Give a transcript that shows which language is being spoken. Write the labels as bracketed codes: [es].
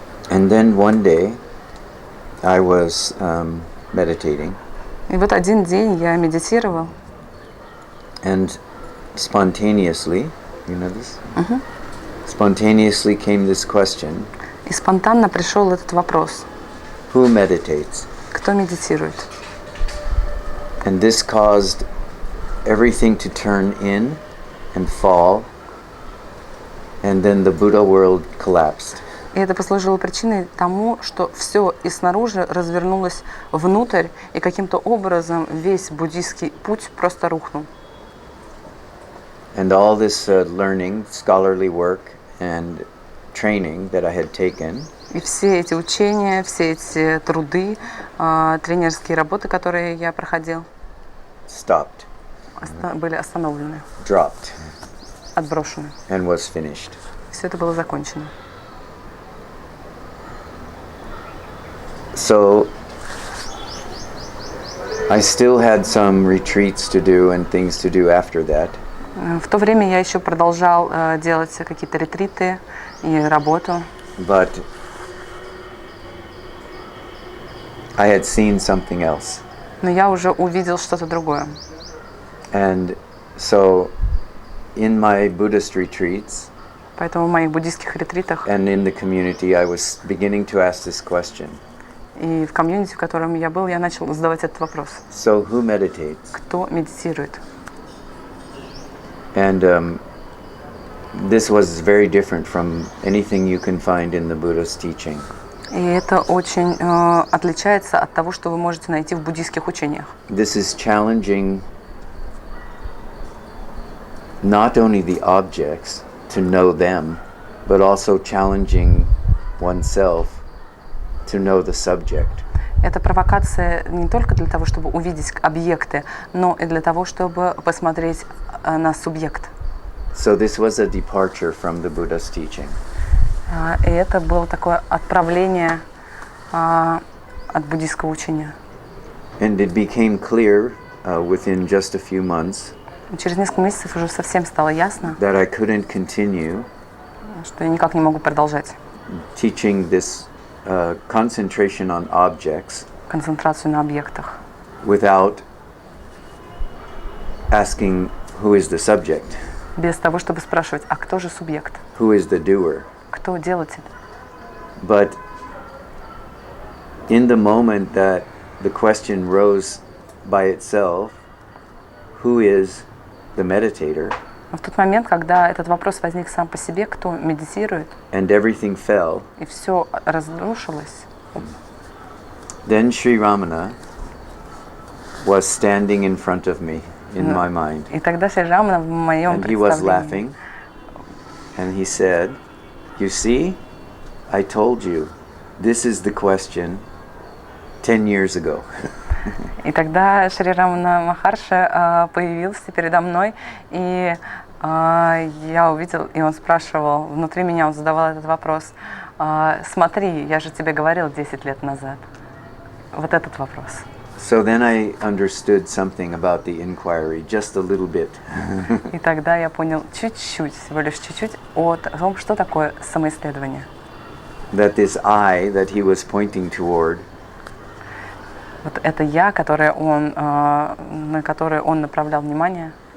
[en] And then one day, I was meditating. [ru] И вот один день я медитировал. [en] And spontaneously, you know this? Spontaneously came this question. [ru] И спонтанно пришел этот вопрос. [en] Who meditates? [ru] Кто медитирует? [en] And this caused everything to turn in and fall. And then the Buddha world collapsed. [ru] И это послужило причиной тому, что все и снаружи развернулось внутрь, и каким-то образом весь буддийский путь просто рухнул. [en] And all this learning, scholarly work and training that I had taken, [ru] И все эти учения, все эти труды, тренерские работы, которые я проходил, [en] stopped, [ru] были остановлены, [en] dropped, [ru] отброшены. [en] and was finished. [ru] Все это было закончено. [en] So I still had some retreats to do and things to do after that. [ru] В то время я еще продолжал делать какие-то ретриты и работу. [en] But I had seen something else. [ru] Но я уже увидел что-то другое. [en] And so in my Buddhist retreats [ru] Поэтому в моих буддийских ретритах [en] and in the community, I was beginning to ask this question. [ru] и в комьюнити, в котором я был, я начал задавать этот вопрос. [en] So who meditates? [ru] Кто медитирует? [en] And this was very different from anything you can find in the Buddha's teaching. [ru] И это очень отличается от того, что вы можете найти в буддийских учениях. [en] This is challenging not only the objects to know them, but also challenging oneself to know the subject. [ru] Это провокация не только для того, чтобы увидеть объекты, но и для того, чтобы посмотреть на субъект. [en] So this was a departure from the Buddha's teaching. [ru] И это было такое отправление от буддийского учения. [en] And it became clear within just a few months [ru] Через несколько месяцев уже совсем стало ясно, [en] that I couldn't continue [ru] что я никак не могу продолжать [en] teaching this concentration on objects [ru] концентрацию на объектах [en] without asking who is the subject, [ru] без того, чтобы спрашивать, а кто же субъект? [en] who is the doer. [ru] Кто делатель? [en] But in the moment that the question rose by itself, who is the meditator, [ru] Но в тот момент, когда этот вопрос возник сам по себе, кто медитирует, [en] and everything fell, [ru] и все разрушилось, [en] then Sri Ramana was standing in front of me in my mind. [ru] и тогда Шри Рамана в моем [en] And he was [ru] представлении, [en] laughing, and he said, "You see, I told you, this is the question 10 years ago." [ru] и тогда Шри Рамана Махарши появился передо мной, и я увидел, и он спрашивал, внутри меня он задавал этот вопрос, смотри, я же тебе говорил 10 лет назад. Вот этот вопрос. [en] So then I understood something about the inquiry, just a little bit. [ru] И тогда я понял чуть-чуть, всего лишь чуть-чуть о том, что такое самоисследование. [en] That this I that he was pointing toward [ru] Вот это я, на которое он направлял внимание,